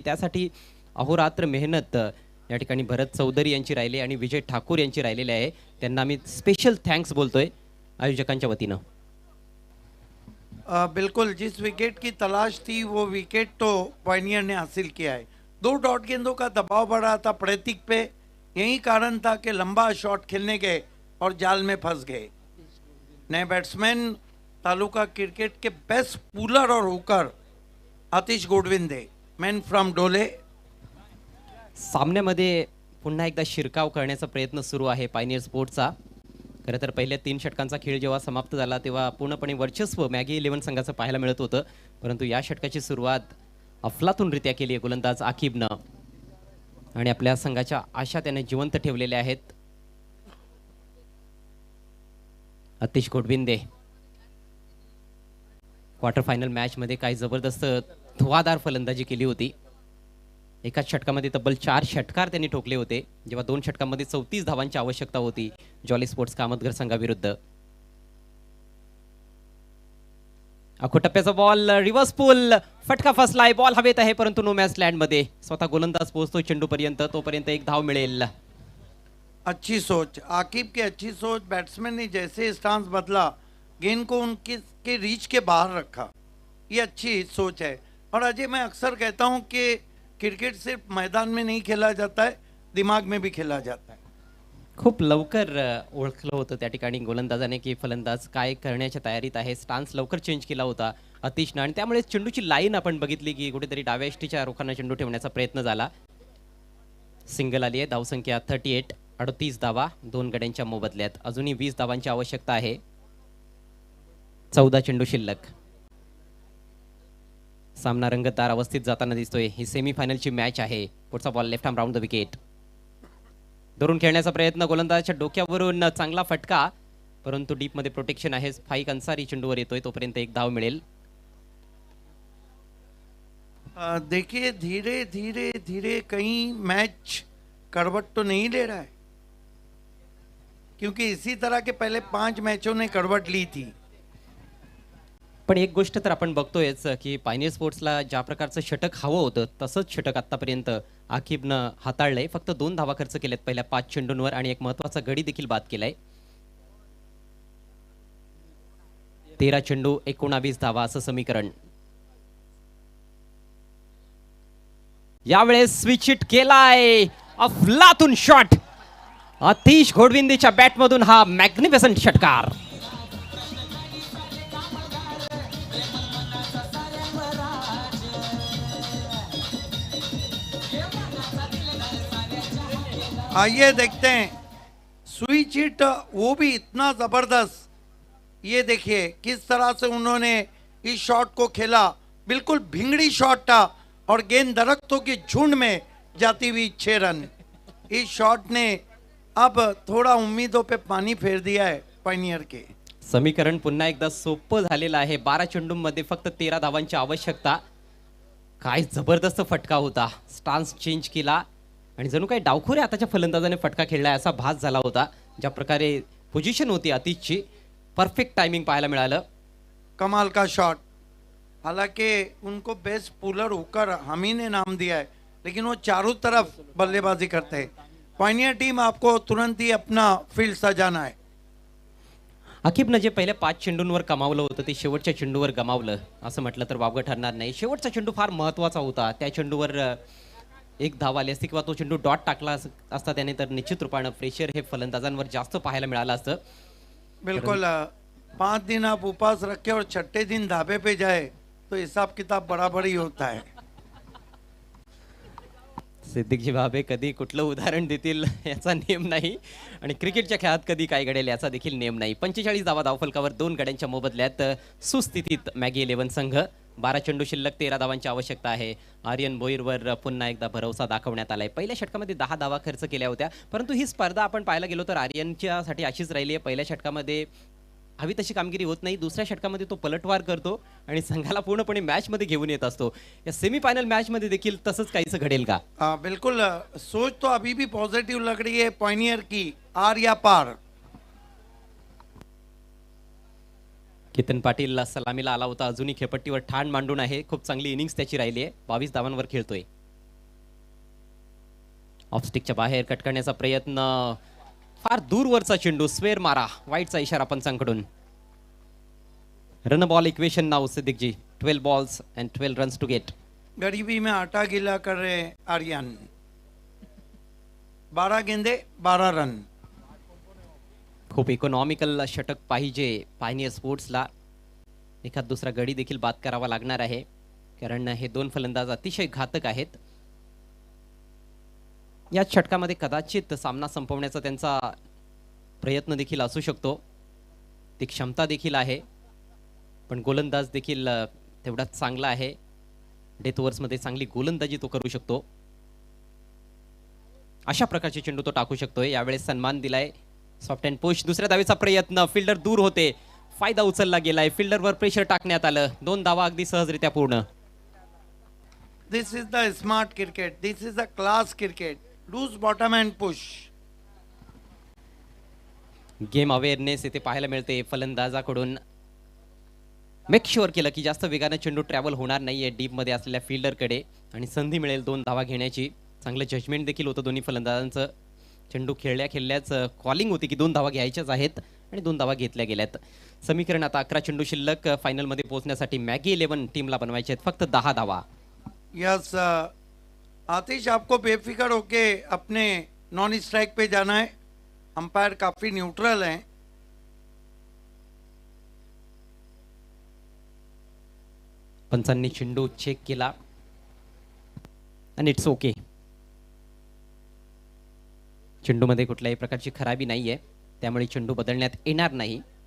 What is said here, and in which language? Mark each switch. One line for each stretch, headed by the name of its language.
Marathi: त्यासाठी अहोरात्र मेहनत या ठिकाणी भरत चौधरी यांची राहिली आणि विजय ठाकूर यांची राहिलेली आहे। त्यांना आम्ही स्पेशल थँक्स बोलतोय आयोजकांच्या वतीनं।
Hindi: बिल्कुल, जिस विकेट की तलाश थी वो विकेट तो पॉइनियर ने हासिल किया है। 2 डॉट गेंदों का दबाव बढ़ा था प्रतीक पे, यही कारण था कि लंबा शॉट खेलने गए और जाल में फंस गए। नए बैट्समैन तालुका क्रिकेट के बेस्ट पुलर और हुकर आतिश गोडविंदे,
English: Man from Dole.
Marathi: सामन्यामध्ये पुन्हा एकदा शिरकाव करण्याचा प्रयत्न सुरू आहे पायनियर स्पोर्ट्सचा। खरं तर पहिल्या 3 षटकांचा खेळ जेव्हा समाप्त झाला तेव्हा पूर्णपणे वर्चस्व मॅगी 11 संघाचं पाहायला मिळत होतं, परंतु या षटकाची सुरुवात अफलातूनरित्या केली आहे गोलंदाज आकिबनं आणि आपल्या संघाच्या आशा त्याने जिवंत ठेवलेल्या आहेत। अतिश घोडबिंदे क्वार्टर फायनल मॅच मध्ये काही जबरदस्त धुवाधार फलंदाजी केली होती. एकाच षटकामध्ये तब्बल 4 षटकार त्यांनी ठोकले होते, जेव्हा 2 षटकांमध्ये 34 धावांची आवश्यकता होती जॉली स्पोर्ट्स कामतघर संघाविरुद्ध. अखो टप्प्याचा बॉल रिव्हर्स पुल, फटका फसलाय, बॉल हवेत आहे परंतु नो मॅच लँड मध्ये. स्वतः गोलंदाज पोहोचतो चेंडू पर्यंत, तोपर्यंत एक धाव मिळेल.
Hindi: अच्छी सोच, आकिब की अच्छी सोच. बैट्समैन ने जैसे स्टांस बदला, गेंद को उनके के रीच के बाहर रखा, ये अच्छी सोच है. और अजय, मैं अक्सर कहता हूं कि क्रिकेट सिर्फ मैदान में नहीं खेला जाता है, दिमाग में भी खेला जाता है.
Marathi: खूप लवकर ओळखलं होतं त्या ठिकाणी गोलंदाजाने की फलंदाज काय करण्याच्या तयारीत आहे. स्टान्स लवकर चेंज केला होता अतिशनं आणि त्यामुळे चेंडूची लाईन आपण बघितली की कुठेतरी डाव्या यष्टीच्या रोखांना चेंडू ठेवण्याचा प्रयत्न झाला. सिंगल आली आहे, धावसंख्या 38, 38 धावा 2 गड्यांच्या मोबदल्यात. अजूनही 20 धावांची आवश्यकता आहे. 14 चेंडू शिल्लक. सामना रंगतदार अवस्थेत जाताना दिसतोय. ही सेमीफायनलची मॅच आहे. पुढचा ball left arm round the wicket. धरून खेळण्याचा प्रयत्न, गोलंदाजाच्या डोक्यावरून चांगला फटका, परंतु डीप मध्ये प्रोटेक्शन आहे. फाईक अन्सारी चेंडूवर येतोय, तोपर्यंत एक धाव मिळेल.
Hindi: देखिए, धीरे धीरे धीरे कहीं मैच करवट तो नहीं ले रहा है, क्योंकि इसी तरह के पहले 5 मैचों ने करवट ली थी.
Marathi: पण एक गोष्ट तर आपण बघतोयच की पायनियर स्पोर्ट्सला ज्या प्रकारचं षटक हवं होतं तसंच षटक आतापर्यंत आकिबनं हाताळलंय. फक्त 2 धावा खर्च केल्यात पहिल्या 5 चेंडूंवर आणि एक महत्वाचा गडी देखील बाद केलाय. 13 चेंडू 19 धावा असं समीकरण. यावेळेस स्विच हिट केलाय, अफलातून शॉट. अतिश घोडविंदीच्या बॅटमधून हा मॅग्निफिसंट षटकार.
Hindi: आइए देखते हैं स्विच हिट, वो भी इतना जबरदस्त. ये देखिए किस तरह से उन्होंने इस शॉट को खेला. बिल्कुल भिंगड़ी शॉट था और गेंद दरख्तों के झुंड में जाती हुई 6 रन. इस शॉट ने अब थोड़ा उम्मीदों पे पानी फेर दिया है पायनियर के.
Marathi: समीकरण पुन्हा एकदा सोपं झालेलं आहे. 12 चेंडूंमध्ये फक्त 13 धावांची आवश्यकता. काय जबरदस्त फटका होता. स्टान्स चेंज केला आणि जणू काही डावखोरे आताच्या फलंदाजाने फटका खेळलाय असा भास झाला होता. ज्या प्रकारे पोझिशन होती अतिशची, परफेक्ट टाइमिंग पाहायला मिळालं.
Hindi: कमाल का शॉट. हालांकि उनको बेस्ट पुलर होकर हम ही ने नाम दिया है, लेकिन वो चारों तरफ बल्लेबाजी करते हैं. पायनियर टीम, आपको तुरंत ही अपना फील्ड सजाना है.
Marathi: आकिबनं जे पहिल्या 5 चेंडूंवर कमावलं होतं ते शेवटच्या चेंडूवर गमावलं असं म्हटलं तर वावगं ठरणार नाही. शेवटचा चेंडू फार महत्वाचा होता. त्या चेंडूवर एक धाव आली असती किंवा तो चेंडू डॉट टाकला असता त्याने तर निश्चित रूपानं प्रेशर हे फलंदाजांवर जास्त पाहायला मिळालं असतं. बिल्कुल.
Hindi: 5 दिन आप उपवास रखे और छठे दिन धाबे पे जाए तो हिसाब किताब बराबर ही होता है.
Marathi: सिद्दीकजी भाबे कधी कुठलं उदाहरण देतील याचा नेम नाही आणि क्रिकेटच्या खेळात कधी काय घडेल याचा देखील नेम नाही. 45 धावा धावफलकावर 2 गड्यांच्या मोबदल्यात सुस्थितीत मॅगी 11 संघ. 12 चेंडू शिल्लक, 13 धावांची आवश्यकता आहे. आर्यन भोईरवर पुन्हा एकदा भरवसा दाखवण्यात आलाय. पहिल्या षटकामध्ये 10 धावा खर्च केल्या होत्या, परंतु ही स्पर्धा आपण पाहायला गेलो तर आर्यनच्यासाठी अशीच राहिली आहे. पहिल्या षटकामध्ये हवी तशी कामगिरी होत नाही. दुसऱ्या षटकामध्ये तो पलटवार करतो आणि संघाला पूर्णपणे मॅच मध्ये घेऊन येत असतो. या सेमीफायनल मॅच मध्ये देखील तसंच काहीच घडेल का? बिल्कुल.
Hindi: सोच तो अभी भी पॉजिटिव लग रही है पायनियर की. आर या पार.
Marathi: केतन पाटील सलामीला आला होता. अजूनही खेळपट्टीवर ठाण मांडून आहे. खूप चांगली इनिंग्स त्याची राहिली आहे. 22 धावांवर खेळतोय. ऑफस्टिकच्या बाहेर कट करण्याचा प्रयत्न, फार दूरवरचा चेंडू, स्वेर मारा, वाईटचा इशारा पंचांकडून.
English: Run ball equation now सिद्दीकजी. 12 balls and 12 runs to get.
Hindi: गरीबी में आटा गीला कर रहे आर्यन. 12 गेंदे 12 रन.
Marathi: खूप इकॉनॉमिकल षटक पाहिजे पायनियर स्पोर्ट्सला. एखाद दुसरा गडी देखील बाद करावा लागणार आहे, कारण हे 2 फलंदाज अतिशय घातक आहेत. या षटकामध्ये कदाचित सामना संपवण्याचा त्यांचा प्रयत्न देखील असू शकतो. ती क्षमता देखील आहे, पण गोलंदाज देखील तेवढाच चांगला आहे. डेथ ओव्हर्समध्ये चांगली गोलंदाजी तो करू शकतो. अशा प्रकारचे चेंडू तो टाकू शकतोय. यावेळेस सन्मान दिलाय
English: Soft and push.
Marathi: दुसऱ्या धावेचा प्रयत्न, फिल्डर दूर होते, फायदा उचलला गेलाय, फिल्डरवर प्रेशर टाकण्यात आलं. 2 धावा अगदी सहजरित्या पूर्ण.
English: This is the smart cricket. This is the class cricket. Loose bottom and push.
Marathi: Game awareness इथे पाहायला मिळते फलंदाजाकडून. मेक शुअर केलं की जास्त वेगाने चेंडू ट्रॅव्हल होणार नाहीये डीप मध्ये असलेल्या फिल्डरकडे आणि संधी मिळेल 2 धावा घेण्याची. चांगलं जजमेंट देखील होतं दोन्ही फलंदाजांचं. चेंडू खेळल्याच कॉलिंग होती की 2 धावा घ्यायच्याच आहेत आणि 2 धावा घेतल्या गेल्यात. समीकरण आता 11 चेंडू शिल्लक. फायनल मध्ये पोहोचण्यासाठी मॅगी 11 टीमला बनवायचे आहेत. फक्त 10 धावा.
Hindi: यस आतिश, आपको बेफिक्र होके अपने नॉन स्ट्राइक पे जाना है. अंपायर काफी न्यूट्रल हैं.
Marathi: पंचांनी चेंडू चेक केला आणि
English: It's okay.
Marathi: चेंडूमध्ये कुठल्याही प्रकारची खराबी नाहीये, त्यामुळे चेंडू बदलण्यात येणार नाही.